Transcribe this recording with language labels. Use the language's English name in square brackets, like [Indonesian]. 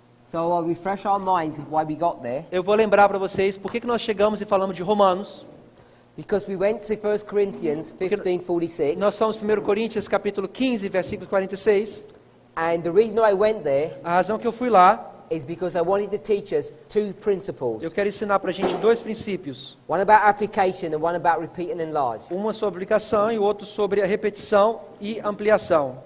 [English] So I'll refresh our minds why we got there. [Portuguese] Eu vou lembrar para vocês por que nós chegamos e falamos de Romanos. [English] Because we went to 1 Corinthians 15:46. [Portuguese] Nós somos 1 Coríntios capítulo 15, versículo 46. [English] And the reason I went there [Portuguese] A razão que eu fui lá, [English] is because I wanted to teach us two principles. [Portuguese] eu quero ensinar para a gente dois princípios. [English] One about application and one about repeat and enlarge. [Portuguese] Uma sobre aplicação e o outro sobre a repetição e ampliação.